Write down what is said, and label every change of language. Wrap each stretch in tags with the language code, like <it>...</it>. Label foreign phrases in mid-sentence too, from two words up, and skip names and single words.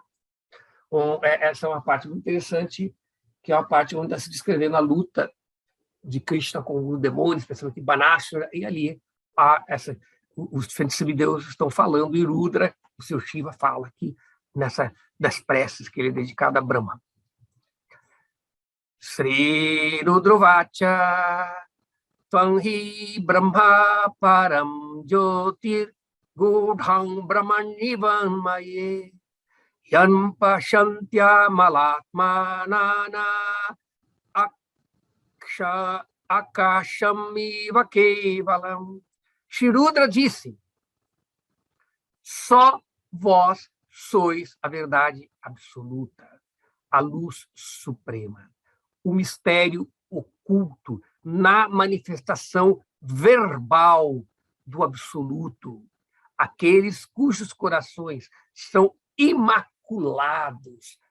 <pt>Essa é uma parte muito interessante, que é uma parte onde está se descrevendo a luta de Krishna com os demônios, especialmente Banashara, e ali os diferentes semideuses estão falando, e Rudra, o seu Shiva, fala aqui das preces que ele é dedicado a Brahma.</pt> <sa>Sri Rudrovacha Tvang hi Brahma Param Jyotir Gudhang Brahmanivan Maye Yan Pashantya Malatmanana Akashamiva Kevalam.</sa> <pt>Shri Rudra disse: só vós sois a verdade absoluta, a luz suprema, o mistério oculto na manifestação verbal do absoluto, aqueles cujos corações são imaculados.</pt>